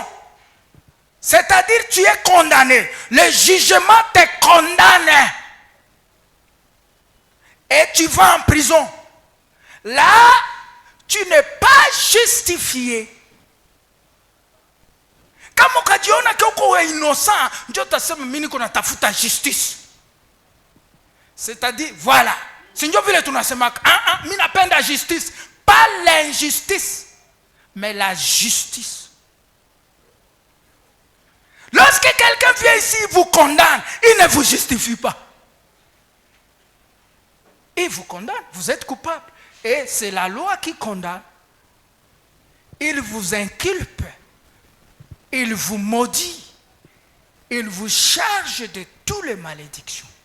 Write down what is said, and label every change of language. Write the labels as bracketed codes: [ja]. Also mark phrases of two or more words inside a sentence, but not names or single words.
[fr] C'est-à-dire tu es condamné. Le jugement te condamne. Et tu vas en prison. Là, tu n'es pas justifié. [sw] Kama ukajiona uko innocent, ndio utasema mimi niko natafuta justice. [fr] C'est-à-dire, voilà. [sw] Si ndio vile tunasema, mimi napenda justice, [fr] pas l'injustice, mais la justice. Lorsque quelqu'un vient ici, il vous condamne, il ne vous justifie pas. Il vous condamne, vous êtes coupable. Et c'est la loi qui condamne. Il vous inculpe, il vous maudit, il vous charge de toutes les malédictions.